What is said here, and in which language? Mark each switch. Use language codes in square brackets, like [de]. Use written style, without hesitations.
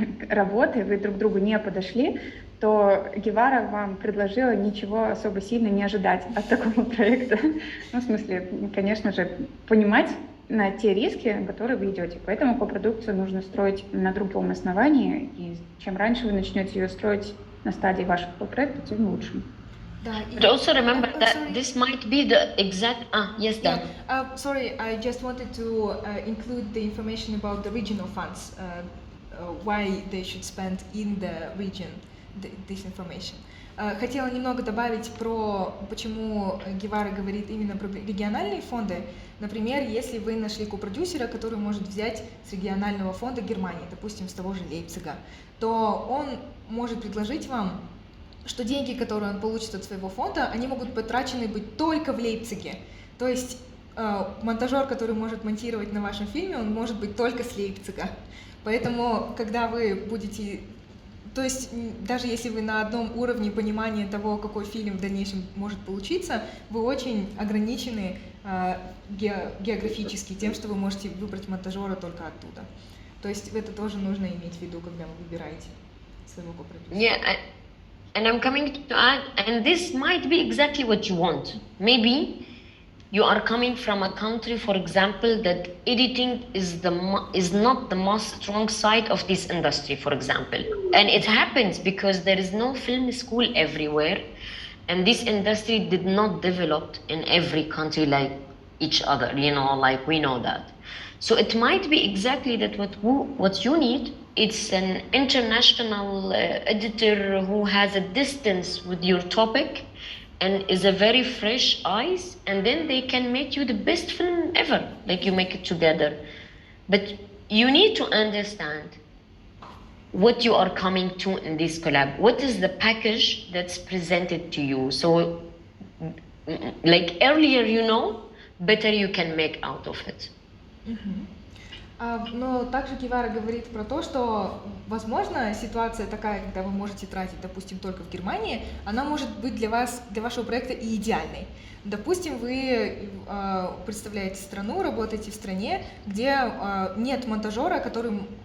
[ru] работы, вы друг другу не подошли, то Гевара вам предложила ничего особо сильно не ожидать от такого проекта. Ну, в смысле, конечно же, понимать на те риски, которые вы идете. Поэтому копродукцию нужно строить на другом основании, и чем раньше вы начнете ее строить на стадии вашего проекта, тем лучше. [en] But also remember that this might be the exact... yes, Dan. Sorry, I just wanted to include the information about the regional funds, why they should spend in the region this information. [ru] Хотела немного добавить про, почему Гевара говорит именно про региональные фонды. Например, если вы нашли копродюсера, который может взять с регионального фонда Германии, допустим, с того же Лейпцига, то он может предложить вам, что деньги, которые он получит от своего фонда, они могут потрачены быть только в Лейпциге. То есть монтажер, который может монтировать на вашем фильме, он может быть только с Лейпцига. Поэтому, когда вы будете... То есть, даже если вы на одном уровне понимания того, какой фильм в дальнейшем может получиться, вы очень ограничены географически тем, что вы можете выбрать монтажера только оттуда. То есть, это тоже нужно иметь в виду, когда вы выбираете своего копродюсера. [en] And I'm coming to add, and this might be exactly what you want. Maybe you are coming from a country, for example, that editing is not the most strong side of this industry, for example. And it happens because there is no film school everywhere, and this industry did not develop in every country like each other, you know, like we know that. So it might be exactly that what you need. It's an international editor who has a distance with your topic and is a very fresh eyes, and then they can make you the best film ever, like you make it together. But you need to understand what you are coming to in this collab. What is the package that's presented to you? So like earlier you know, better you can make out of it. Mm-hmm. [ru] Но также Гевара говорит про то, что, возможно, ситуация такая, когда вы можете тратить, допустим, только в Германии, она может быть для вас, для вашего проекта и идеальной. Допустим, вы представляете страну, работаете в стране, где нет монтажера, который